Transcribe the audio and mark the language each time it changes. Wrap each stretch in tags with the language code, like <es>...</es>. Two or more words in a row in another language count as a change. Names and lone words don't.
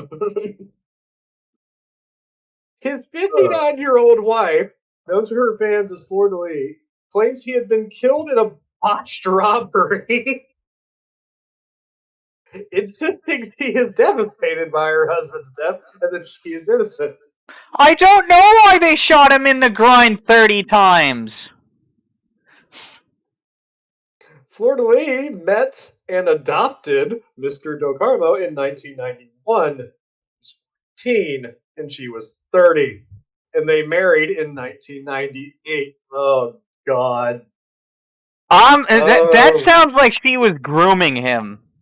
<en>His 59-year-old wife, known to her fans as Fleur de Lis, claims he had been killed in a botched robbery, insisting she is devastated by her husband's death and that she is innocent. I don't know why they shot him in the groin 30 times. Fleur de Lis met and adopted Mr. Do Carmo in 1991. He was 14 and she was 30. And they married in 1998. Oh, God. That sounds like she was grooming him.</en>